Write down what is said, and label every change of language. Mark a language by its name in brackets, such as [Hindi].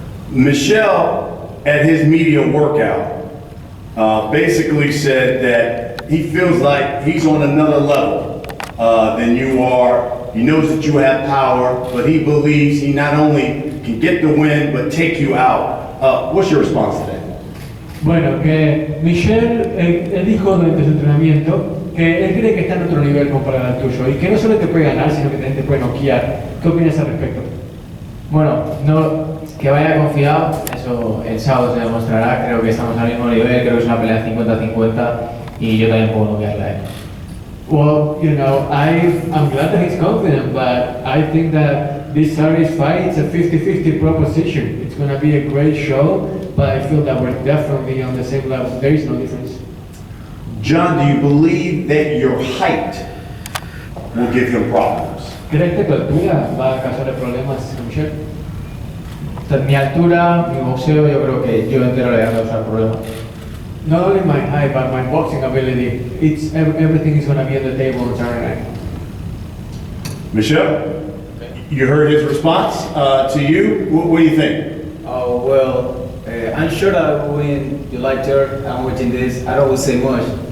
[English] Michelle, at his media workout, basically said that he feels like he's on another level than you are. He knows that you have power, but he believes he not only can get the win, but take you out. What's your response to that? [Spanish] Bueno, que Michelle, él dijo durante su entrenamiento que él cree que está en otro nivel comparado al tuyo y que no solo te puede ganar, sino que también te puede noquear. ¿Qué opinas al respecto? Bueno, no, que vaya confiado, eso el sábado se demostrará. Creo que estamos al mismo nivel, creo que es una pelea 50-50 y yo también puedo noquearla a él. [English] Well, I'm glad that he's confident, but I think that this Saturday's fight is a 50-50 proposition. It's going to be a great show, but I feel that we're definitely on the same level. There is no difference. John, do you believe that your height will give him problems? [Spanish] ¿Crees que tu altura va a causar problemas, Michelle? Mi altura, mi boxeo, yo creo que yo entero le voy a causar problemas. [English] Not only my height, but my boxing ability. Everything is going to be on the table on Saturday night. Michelle, you heard his response to you. What do you think? Oh, well, I'm sure that I will win July 3rd. I'm watching this. I don't will say much.